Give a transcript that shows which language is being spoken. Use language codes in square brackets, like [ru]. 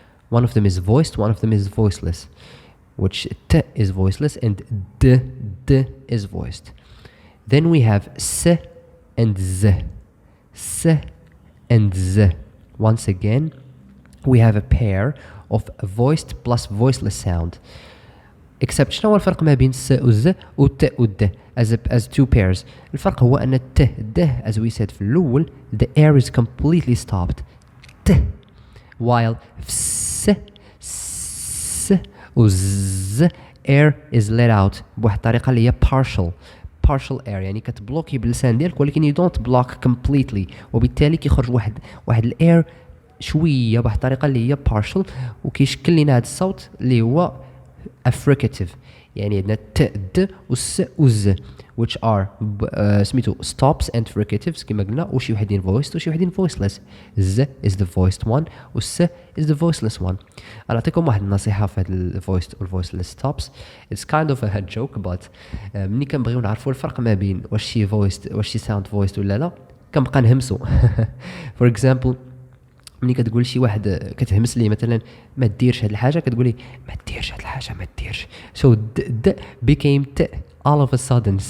[en] One of them is voiced, one of them is voiceless, which t is voiceless and d is voiced. Then we have s and z. Once again, we have a pair of voiced plus voiceless sound. [ar] Except شنو هو الفرق ما بين س و ز و ت و د [en] as two pairs. [ar] الفرق هو أن [en] ت د as we said [ar] في الأول, [en] the air is completely stopped. [ar] ت, while s و z air is let out بواحد الطريقة اللي هي partial air, يعني كتبلوكي باللسان ديالك ولكن [en] you don't block completely, [ar] وبالتالي كيخرج واحد الاير شويه بواحد الطريقه اللي هي partial, وكيشكل لنا هذا الصوت اللي هو affricative. يعني عندنا ت د و س و ز which are سميتو stops and fricatives كما قلنا, وشي وحدين voiced وشي وحدين voiceless. [en] ز is the voiced one [ar] و س [en] is the voiceless one. [ar] أنا أعطيكم واحد النصيحة في هاد ال voiced و voiceless stops. [en] It's kind of a joke, but [ar] ملي كنبغيو نعرفوا الفرق ما بين واش شي voiced واش شي sound voiced ولا لا, كنبقى نهمسو. For example, ملي كتقول شي واحد كتهمس ليه مثلا ما ديرش هاد الحاجه, كتقولي ما ديرش هاد الحاجه ما ديرش, [en] so د became ت all of a sudden.